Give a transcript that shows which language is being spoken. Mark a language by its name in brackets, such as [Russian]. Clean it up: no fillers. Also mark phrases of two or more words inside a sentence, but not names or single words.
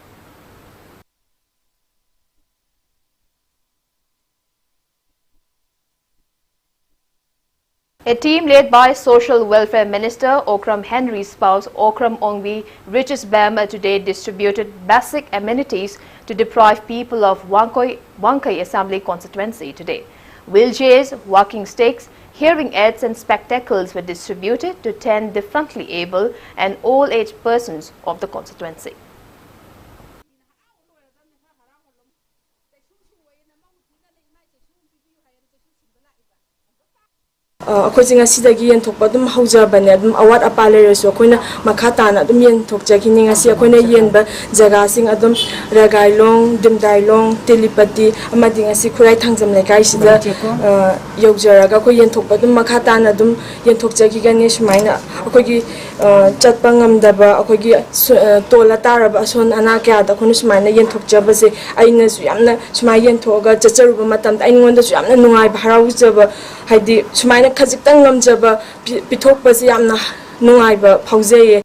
[English] A team led by Social Welfare Minister Okram Henry's spouse Okram Ongwi Riches Bam today distributed basic amenities to deprived people of Wangkai Assembly constituency today. Wheelchairs, walking sticks, hearing aids and spectacles were distributed to 10 differently able and all-age persons of the constituency. [Manipuri] ꯑꯩꯈꯣꯏꯁꯤ ꯉꯁꯤꯗꯒꯤ ꯌꯦꯟꯊꯣꯛꯄ ꯑꯗꯨꯝ ꯍꯧꯖꯕꯅꯦ ꯑꯗꯨꯝ ꯑꯋꯥꯠ ꯑꯄꯥ ꯂꯩꯔꯁꯨ ꯑꯩꯈꯣꯏꯅ ꯃꯈꯥ ꯇꯥꯅ ꯑꯗꯨꯝ ꯌꯦꯟꯊꯣꯛꯆꯈꯤꯅꯤ ꯉꯁꯤ ꯑꯩꯈꯣꯏꯅ ꯌꯦꯟꯕ ꯖꯒꯥꯁꯤꯡ ꯑꯗꯨꯝ ꯔꯒꯥꯏꯂꯣꯡ ꯗꯤꯝꯗꯥꯏꯂꯣꯡ ꯇꯤꯂꯤꯄꯇꯤ ꯑꯃꯗꯤ ꯉꯁꯤ ꯈꯨꯔꯥꯏ ꯊꯥꯡꯖꯝ ꯂꯩꯀꯥꯏꯁꯤꯗ ꯌꯧꯖꯔꯒ ꯑꯩꯈꯣꯏ ꯌꯦꯟꯊꯣꯛꯄ ꯑꯗꯨꯝ ꯃꯈꯥ ꯇꯥꯅ ꯑꯗꯨꯝ ꯌꯦꯟꯊꯣꯛꯆꯈꯤꯒꯅꯤ ꯁꯨꯃꯥꯏꯅ ꯑꯩꯈꯣꯏꯒꯤ ꯆꯠꯄ ꯉꯝꯗꯕ ꯑꯩꯈꯣꯏꯒꯤ ꯇꯣꯜꯂ ꯇꯥꯔꯕ ꯑꯁꯣꯟ ꯑꯅꯥ ꯀꯌꯥꯗ ꯑꯩꯈꯣꯏꯅ ꯁꯨꯃꯥꯏꯅ ꯌꯦꯟꯊꯣꯛꯆꯕꯁꯦ ꯑꯩꯅꯁꯨ ꯌꯥꯝꯅ ꯁꯨꯃꯥꯏꯅ ꯌꯦꯟꯊꯣꯛꯑꯒ ꯆꯠꯆꯔꯨꯕ ꯃꯇꯝꯗ ꯑꯩꯉꯣꯟꯗꯁꯨ ꯌꯥꯝꯅ ꯅꯨꯡꯉꯥꯏꯕ ꯍꯔꯥꯎꯖꯕ ꯍꯥꯏꯗꯤ ꯁꯨꯃꯥꯏꯅ ꯈꯖꯤꯛꯇꯪ ꯉꯝꯖꯕ ꯄꯤꯊꯣꯛꯄꯁꯦ ꯌꯥꯝꯅ ꯅꯨꯡꯉꯥꯏꯕ ꯐꯥꯎꯖꯩꯌꯦ.